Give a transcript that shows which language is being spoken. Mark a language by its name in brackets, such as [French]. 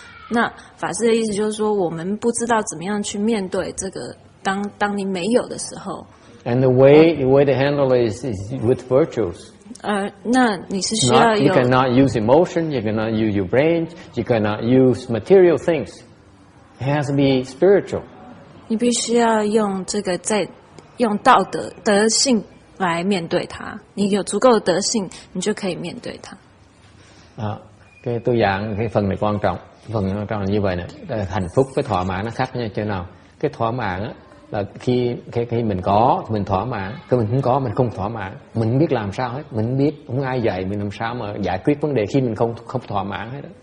[Chinese] 那法师的意思就是说，我们不知道怎么样去面对这个，当你没有的时候。 [English] And the way to handle it is with virtues. [Chinese] 那你是需要有。 [English] You cannot use emotion. You cannot use your brain. You cannot use material things. It has to be spiritual. [Chinese] 你必须要用这个用道德性来面对它。你有足够的德性，你就可以面对它。 [Vietnamese] Cái tôi dạng cái phần này quan trọng. Phần quan trọng là như vậy nè. Hạnh phúc với thỏa mãn nó khác nhau như thế nào? Cái thỏa mãn á, là khi mình có mình thỏa mãn, khi mình không có mình không thỏa mãn. Mình không biết làm sao hết, mình không biết, không ai dạy mình làm sao mà giải quyết vấn đề khi mình không thỏa mãn hết.